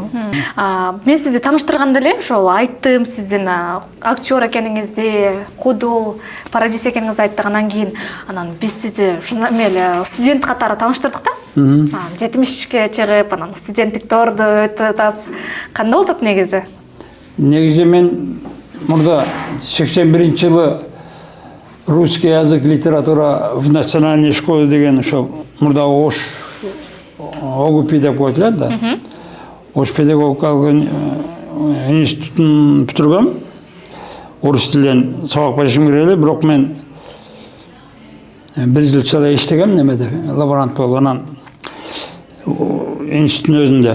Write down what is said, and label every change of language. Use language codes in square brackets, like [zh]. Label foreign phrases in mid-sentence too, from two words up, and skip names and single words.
[ky] Мен сизди тааныштырганда эле ошол айттым, сиздин актер экениңизди, куудул, пародист экениңизди айттык. Анан кийин биз сизди ушундай эле студент катары тааныштырдык да. 70-ке чыгып, анан студенттик тоорду өтө атабыз. Кандай болуп негизи? Негизи мен мурда 81-жылы [ru] русский язык, литература в национальной школе [ky] деген ошол мурда Ош ОГУПИ деп коет да. Ош педагогикалык институтун бүтүргөм. Орус тилинен сабак беришим керек эле, бирок мен бир жылча иштегем немеде, лаборант болуп, анан институттун өзүндө.